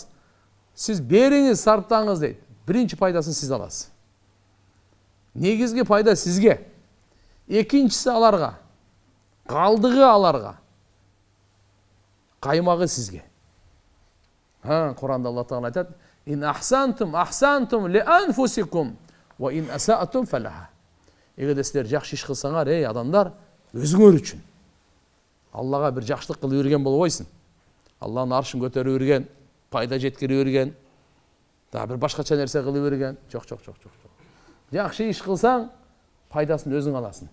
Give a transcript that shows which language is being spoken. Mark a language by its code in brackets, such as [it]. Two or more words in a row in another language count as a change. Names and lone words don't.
[ky] Сиз бериңиз, сарптаңыз дейт. Биринчи пайдасын сиз аласыз. Негизги пайда сизге. Экинчиси аларга. Калдыгы аларга. Каймагы сизге. Кур'анда Алла Таала айтат: [ar] "إن أحسنتم لأنفسكم وإن أسأتم فلها." [ky] Эгерде силер жакшы иш кылсаңар, адамдар, өзүңөр үчүн. Аллага бир жакшылык кылып жүрген болбойсуң. Алланын аршын көтөрүп жүрген, пайда жеткирип жүрген, да бир башкача нерсе кылып жүрген. Жок. Жакшы иш кылсаң, пайдасын өзүң аласың.